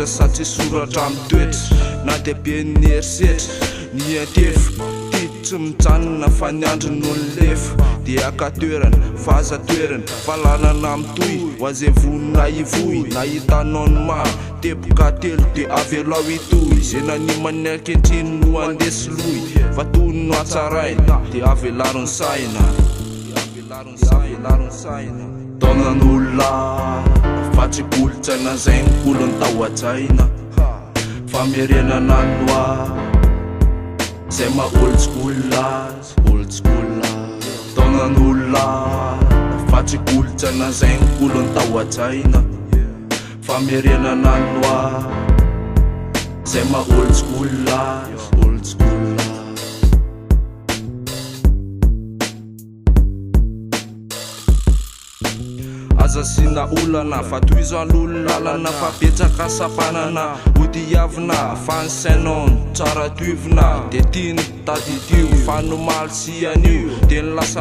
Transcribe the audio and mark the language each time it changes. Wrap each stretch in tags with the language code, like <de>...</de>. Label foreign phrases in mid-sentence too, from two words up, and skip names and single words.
<mg>sa tsisy soratra mitoetra na dia be ny erisetra ny antefo tsy mijanona fa ny andro no ny lefo dia akatoerana fazatoerana falanana mitoy ho aze vonina ivoy nahitanao ny maro tepoka telo dia avelao itoy zay nanimany ankehitriny no andesy loy fa tony no atsaraina dia avelarony saina taonan'olona fatsy kolotsaina zay ny kolony tao an-tsaina famierenan'anoa zay maha</mg> <en>old school</en> <mg>azy taonan'olona fatsy kolotsaina zay ny kolony tao an-tsaina famierenan'anoa zay maha</mg> <en>old school</en> <mg>azy aza sina olana fa toy izao lololalana fa betsaka sapanana odiavina fansainao tsara toivina dia tiany taditio fa nomaly sy anio dia ny lasa</mg>